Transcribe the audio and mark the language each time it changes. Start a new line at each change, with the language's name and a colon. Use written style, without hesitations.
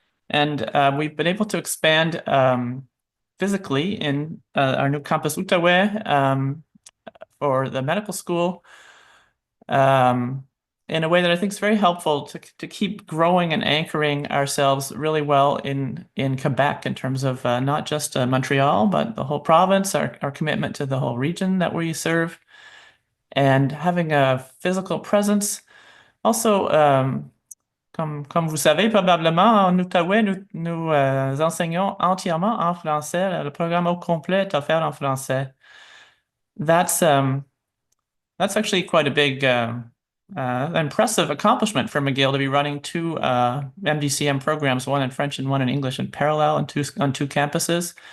English: And we've been able to expand physically in our new campus Outaouais for the medical school in a way that I think is very helpful to keep growing and anchoring ourselves really well in Quebec in terms of not just Montreal, but the whole province, our commitment to the whole region that we serve, and having a physical presence.
French: Also, comme vous savez probablement, en Outaouais, nous enseignons entièrement en français. Le programme au complet est offert en français.
English: That's actually quite a big impressive accomplishment for McGill to be running two MDCM programs, one in French and one in English in parallel on two campuses.